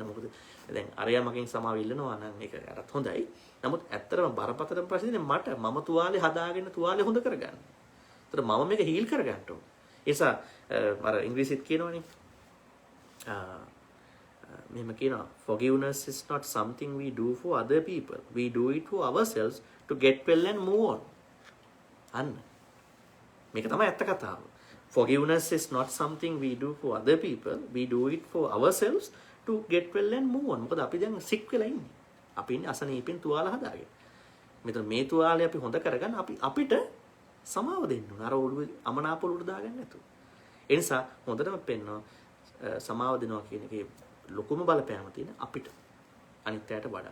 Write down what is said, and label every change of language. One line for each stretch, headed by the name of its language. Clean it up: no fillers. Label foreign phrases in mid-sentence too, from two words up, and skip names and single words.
Sinhala: මොකද දැන් අරයා මගෙන් සමාව ඉල්ලනවා නම් ඒක අරත් හොඳයි. නමුත් ඇත්තටම බරපතල ප්‍රශ්නේ මම තුවාලේ හදාගෙන තුවාලේ හොඳ කරගන්න. ඒතර මම මේක හීල් කරගන්න ඕන. ඒ නිසා අර ඉංග්‍රීසිත් කියනවනේ මෙහෙම කියනවා
English: forgiveness is not something we do for other people. We do it for ourselves to get well and move on.
Sinhala: අන්න මේක තමයි ඇත්ත කතාව.
English: Forgiveness is not something we do for other people. We do it for ourselves to get well and move on.
Sinhala: මොකද අපි දැන් සික් වෙලා ඉන්නේ. අපි ඉන්නේ අසනීපෙන් තුවාල හදාගෙන. මෙතන මේ තුවාලේ අපි හොඳ කරගන්න අපිට සමාව දෙන්න ඕන. අර ඔළුවේ අමනාප ඔළුවට දාගන්න නැතුව. ඒ නිසා හොඳටම පෙන්නවා සමාව දෙනවා කියන එකේ ලොකුම බලපෑම තියෙන අපිට අනිත් අයට වඩා.